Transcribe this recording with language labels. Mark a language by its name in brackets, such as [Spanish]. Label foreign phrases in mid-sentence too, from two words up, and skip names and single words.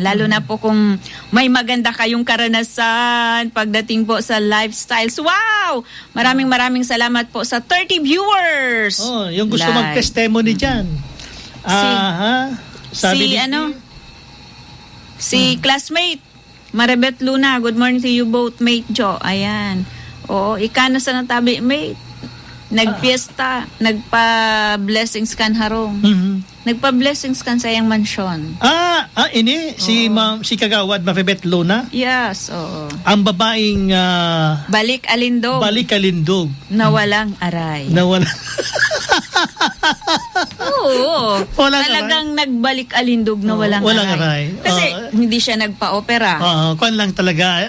[Filipino] Lalo na po kung may maganda kayong karanasan pagdating po sa lifestyles. Wow! Maraming salamat po sa 30 viewers. Oh, yung gusto Live. mag-testimony dyan. Sabi Si classmate, Maribeth Luna, [English] good morning to you both, mate Jo. Ayan. [Bikol] Oo, ikano sa natabi, mate. Nagpiesta, nagpa-blessings kan harong. Nagpa-blessings kan sa iyang mansyon. Ini, si Kagawad Maribeth Luna, [Filipino] Yes, oo. ang babaeng Balik alindog balik kalindog. na walang aray. Nawala. Oo. Walang Talagang nagbalik alindog na walang aray. Kasi hindi siya nagpa-opera. Kwan lang talaga.